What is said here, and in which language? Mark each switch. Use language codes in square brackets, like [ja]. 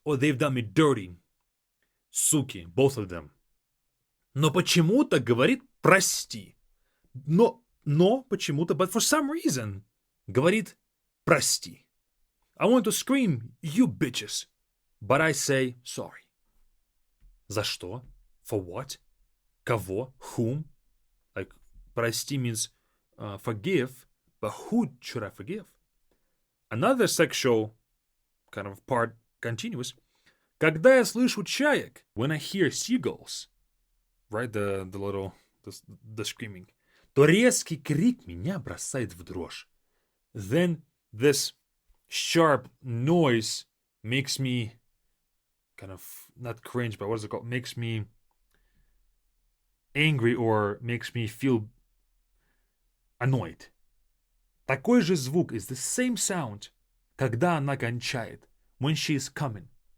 [en] Or they've done me dirty. [ru] Суки, [en] both of them. [ru] Но почему-то говорит прости. Но почему-то, [en] but for some reason, [ru] говорит прости. [en] I want to scream, you bitches. But I say sorry. [ru] За что? [en] For what? [ru] Кого? [en] Whom? Like, [ru] прости [en] means forgive, but who should I forgive? Another sexual kind of part continues. [ru] Когда я слышу чаек, [en] when I hear seagulls, right, the screaming, [ru] то резкий крик меня бросает в дрожь. [en] Then this sharp noise makes me kind of, not cringe, but what is it called? Makes me angry or makes me feel annoyed. [ru] Такой же звук [en] is the same sound, [ru] когда она кончает, [en] when she is coming.